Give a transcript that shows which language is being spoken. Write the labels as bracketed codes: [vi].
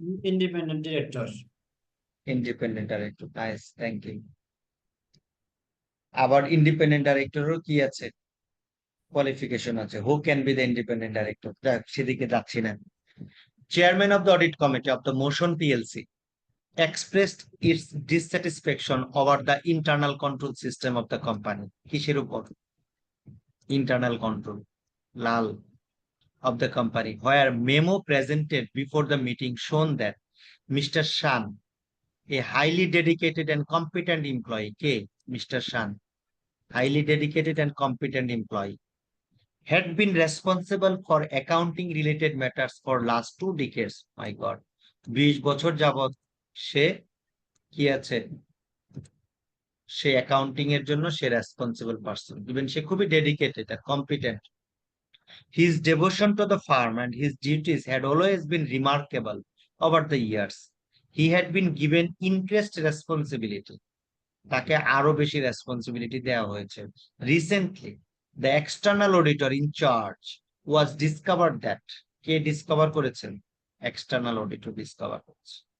[en] Independent director. [bn] Independent director, [en] Nice, thank you. [bn] আবার independent ডাইরেক্টরও কি আছে, কোয়ালিফিকেশন আছে। [en] Who can be the independent director? [bn] সেদিকে যাচ্ছি না। [en] Chairman of the audit committee of the Motion PLC expressed its dissatisfaction over the internal control system of the company. [bn] কিসের উপর? [en] Internal control, লাল, of the company, where memo presented before the meeting shown that Mr. Shan, a highly dedicated and competent employee, Mr. Shan, highly dedicated and competent employee, had been responsible for accounting related matters for last 2 decades. My God, [bn] 20 বছর যাবত সে কি আছে, সে accounting এর জন্য সে responsible person, even সে খুবই dedicated আর competent. [en] His devotion to the farm and his duties had always been remarkable over the years. He had been given increased responsibility, [bn] তাকে আরো বেশি রেসপন্সিবিলিটি দেওয়া হয়েছে। [en] recently the external auditor in charge was discovered that, [bn] K discover করেছেন? External auditor discover করেছে।